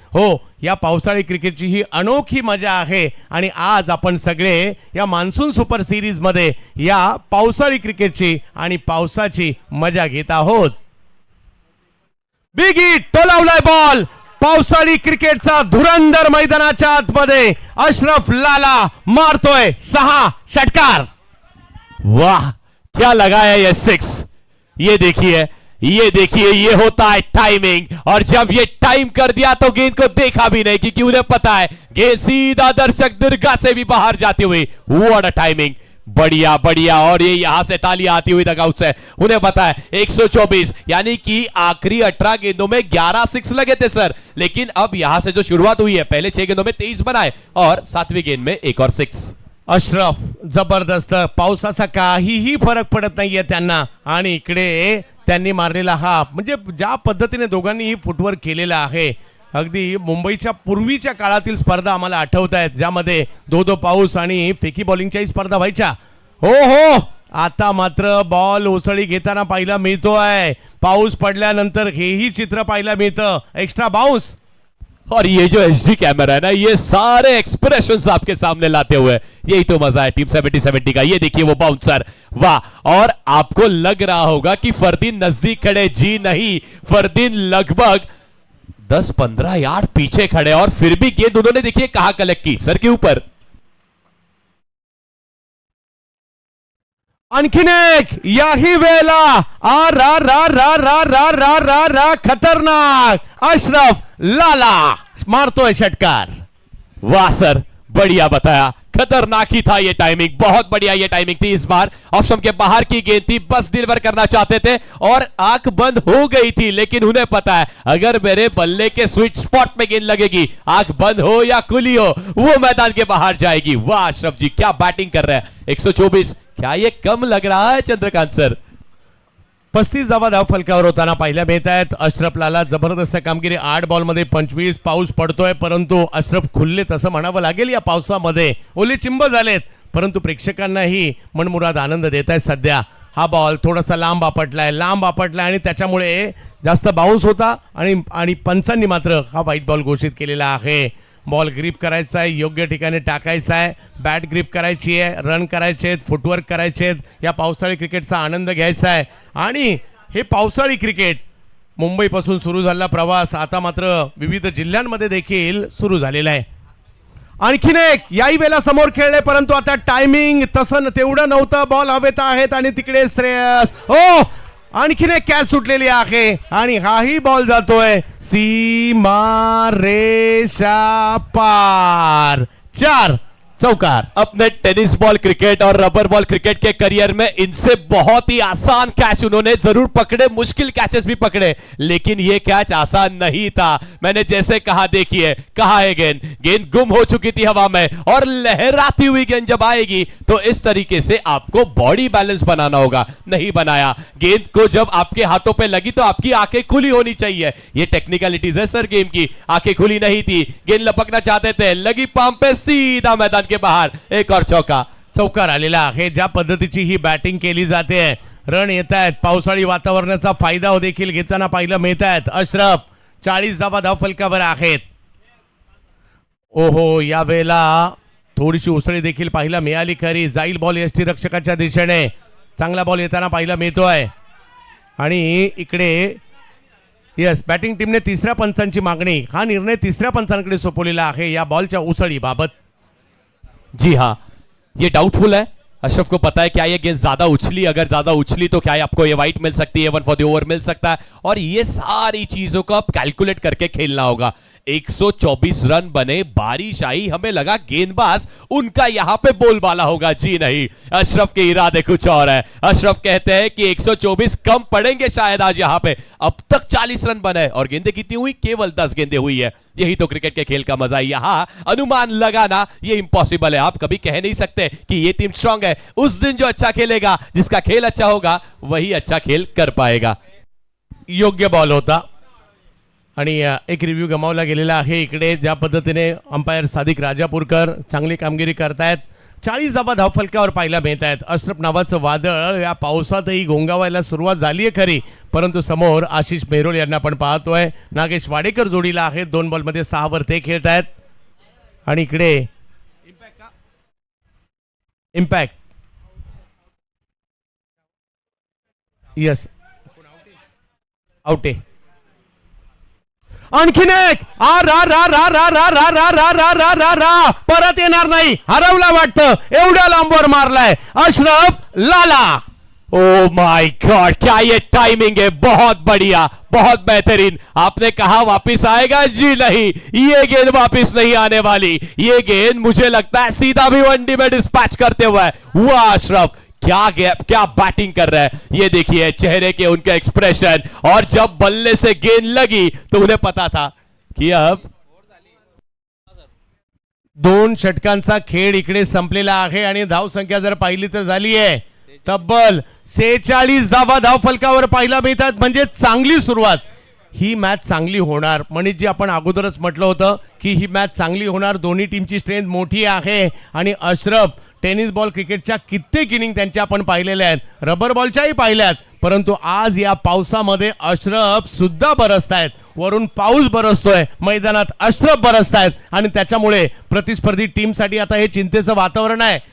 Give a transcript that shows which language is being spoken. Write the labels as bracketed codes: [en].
[mr] हो, या पावसाळी क्रिकेटची ही अनोखी मजा आहे आणि आज आपण सगळे या मान्सून सुपर सिरीज मध्ये या पावसाळी क्रिकेटची आणि पावसाची मजा घेत आहोत. Big hit, टोलावलाय ball. पावसाळी क्रिकेटचा धुरंधर मैदानाच्या आतमध्ये अशरफ लाला मारतोय 6 षटकार. [hi] वाह, क्या लगाया ये 6. ये देखिए ये होता है टाइमिंग, और जब ये टाइम कर दिया तो गेंद को देखा भी नहीं, क्योंकि उन्हें पता है गेंद सीधा दर्शक दीर्घा से भी बाहर जाती हुई. [en] what a timing, [hi] बढ़िया बढ़िया. और ये यहां से तालियां आती हुई डगआउट से. उन्हें पता है 124, यानी कि आखिरी 18 गेंदों में 11 6 लगे थे सर, लेकिन अब यहां से जो शुरुआत हुई है, पहले 6 गेंदों में 23 बनाए और 7वीं गेंद में एक और 6. अशरफ जबरदस्त. [mr] पावसाचा काहीही फरक पडत नाहीये त्यांना. आणि इकडे त्यांनी मारलेला हा, म्हणजे ज्या पद्धतीने दोघांनी ही फुटवर्क केलेला आहे, अगदी मुंबईच्या पूर्वीच्या काळातील स्पर्धा आम्हाला आठवत आहेत, ज्यामध्ये दो पाऊस आणि फेकी बॉलिंगच्याही स्पर्धा व्हायच्या. हो हो, आता मात्र बॉल उसळी घेताना पाहायला मिळतोय. पाऊस पडल्यानंतर हेही चित्र पाहायला मिळतं, एक्स्ट्रा बाउंस. [hi] और ये जो एचडी कैमरा है ना, ये सारे एक्सप्रेशंस आपके सामने लाते हुए, यही तो मजा है टीम 70-70 का. ये देखिए वो बाउंसर, वाह. और आपको लग रहा होगा कि फरदीन नजदीक खड़े, जी नहीं, फरदीन लगभग 10-15 यार्ड पीछे खड़े, और फिर भी गेंद उन्होंने देखिए कहां कलेक्ट की, सर के ऊपर. [mr] आणखीन एक, याही वेळेला आ रा रा रा रा रा रा रा रा खतरनाक. अशरफ लाला मारतोय षटकार. [hi] वाह सर, बढ़िया बताया, खतरनाक ही था ये टाइमिंग, बहुत बढ़िया ये टाइमिंग थी। इस बार ऑफ स्टंप के बाहर की गेंद थी, बस डिलीवर करना चाहते थे और आंख बंद हो गई थी, लेकिन उन्हें पता है अगर मेरे बल्ले के स्वीट स्पॉट में गेंद लगेगी, आंख बंद हो या खुली हो, वो मैदान के बाहर जाएगी। वाह अशरफ जी, क्या बैटिंग कर रहे हैं। 124, क्या ये कम लग रहा है चंद्रकांत सर? [mr] 35 धावा धाव फलकावर होताना पाहायला मिळत आहेत। अशरफला जबरदस्त कामगिरी, 8 बॉलमध्ये 25। पाऊस पडतोय, परंतु अशरफ खुलले तसं म्हणावं लागेल या पावसामध्ये, ओले चिंब झालेत, परंतु प्रेक्षकांनाही मनमुराद आनंद देत आहेत सध्या। हा बॉल थोडासा लांब आपटलाय आणि त्याच्यामुळे जास्त बाउन्स होता आणि पंचांनी मात्र हा व्हाईट बॉल घोषित केलेला आहे। बॉल ग्रिप करायचा आहे, योग्य ठिकाणी टाकायचा आहे, बॅट ग्रिप करायची आहे, रन करायचे आहेत, फुटवर्क करायचे आहेत, या पावसाळी क्रिकेटचा आनंद घ्यायचा आहे। आणि हे पावसाळी क्रिकेट मुंबईपासून सुरू झालेला प्रवास आता मात्र विविध जिल्ह्यांमध्ये देखील सुरू झालेला आहे। आणखीन एक याही वेळेला समोर खेळले, परंतु आता टायमिंग तसं तेवढं नव्हतं, बॉल हवेत आहेत आणि तिकडे श्रेयस, हो आणखीन एक कॅच सुटलेली आहे आणि हाही बॉल जातोय सीमा रेषा पार, 4 चौकार। [hi] अपने टेनिस बॉल क्रिकेट और रबर बॉल क्रिकेट के करियर में इनसे बहुत ही आसान कैच उन्होंने जरूर पकड़े, मुश्किल कैचेस भी पकड़े, लेकिन ये कैच आसान नहीं था। मैंने जैसे कहा, देखिए कहा है गेंद गुम हो चुकी थी हवा में और लहराती हुई गेंद जब आएगी तो इस तरीके से आपको बॉडी बैलेंस बनाना होगा, नहीं बनाया। गेंद को जब आपके हाथों पे लगी तो आपकी आंखें खुली होनी चाहिए, ये टेक्निकलिटीज है सर गेम की। आंखें खुली नहीं थी, गेंद लपकना चाहते थे, लगी पाम पे, सीधा मैदान के बाहर, एक और [mr] चौकार आलेला आहे। ज्या पद्धतीची ही बॅटिंग केली जाते, रन येत आहेत, पावसाळी वातावरणाचा फायदा देखील घेताना पाहायला मिळत आहेत। अशरफ 40 धावा धाव फलकावर आहेत। ओहो, या वेळेला थोडीशी उसळी देखील पाहायला मिळाली खरी, जाईल बॉल एसटी रक्षकाच्या दिशेने, चांगला बॉल येताना पाहायला मिळतोय आणि इकडे यस बॅटिंग टीमने तिसऱ्या पंचांची मागणी, हा निर्णय तिसऱ्या पंचांकडे सोपवलेला आहे या बॉलच्या उसळी बाबत। [hi] जी हाँ, ये डाउटफुल है। अशरफ को पता है क्या ये गेंद ज्यादा उछली, अगर ज्यादा उछली तो क्या आपको ये वाइट मिल सकती है, 1 फॉर द ओवर मिल सकता है, और ये सारी चीजों को आप कैलकुलेट करके खेलना होगा। 124 रन बने, बारिश आई, हमें लगा गेंदबाज उनका यहां पे बोलबाला होगा, जी नहीं, अशरफ के इरादे कुछ और है। अशरफ कहते हैं कि 124 कम पड़ेंगे शायद आज यहां पे। अब तक 40 रन बने और गेंदें कितनी हुई, केवल 10 गेंदें हुई है। यही तो क्रिकेट के खेल का मजा है, यहां अनुमान लगाना ये इंपॉसिबल है। आप कभी कह नहीं सकते कि ये टीम स्ट्रांग है, उस दिन जो अच्छा खेलेगा, जिसका खेल अच्छा होगा, वही अच्छा खेल कर पाएगा। [mr] योग्य बॉल होता आणि एक रिव्ह्यू गमावला गेलेला आहे। इकडे ज्या पद्धतीने अंपायर सादिक राजापूरकर चांगली कामगिरी करतायत, 40 धावा धाव फलकावर पाहायला मिळत आहेत। अशरफ नावाचं वादळ या पावसातही घोंगावायला सुरुवात झाली आहे खरी, परंतु समोर आशिष मेहरोल यांना आपण पाहतोय, नागेश वाडेकर जोडीला आहेत, 2 बॉलमध्ये 6 वर ते खेळत आहेत आणि इकडे इम्पॅक्ट यस आउटे, आणखीन एक आ रा रा रा रा रा रा रा रा रा रा रा रा परत येणार नाही, हरवला वाटतं, एवढ्या लांबवर मारलाय अशरफ लाला। [en] oh my god, [hi] क्या ये टाइमिंग है, बहुत बढ़िया, बहुत बेहतरीन। आपने कहा वापस आएगा, जी नहीं, ये गेंद वापस नहीं आने वाली, ये गेंद मुझे लगता है सीधा भी वनडे में डिस्पैच करते हुए। वाह अशरफ, क्या गैप, क्या बैटिंग कर रहा है, ये देखिए चेहरे के उनका एक्सप्रेशन, और जब बल्ले से गेंद लगी तो उन्हें पता था कि अब [mr] 2 षटकांचा खेळ इकडे संपलेला आहे आणि धाव संख्या जर पाहिली तर झाली आहे तब्बल 46 धावा धाव फलकावर पाहायला मिळतात, म्हणजे चांगली सुरुवात। ही मॅच चांगली होणार, मनीषजी आपण अगोदरच म्हटलं होतं की ही मॅच चांगली होणार, दोन्ही टीमची स्ट्रेंथ मोठी आहे आणि अशरफ टेनिस बॉल क्रिकेटच्या कित्येक इनिंग त्यांच्या आपण पाहिलेल्या आहेत, रबर बॉलच्याही पाहिल्यात, परंतु आज या पावसामध्ये अशरफ सुद्धा बरसतायत, वरून पाऊस बरसतोय, मैदानात अशरफ बरसतायत आणि त्याच्यामुळे प्रतिस्पर्धी टीमसाठी आता हे चिंतेचं वातावरण आहे।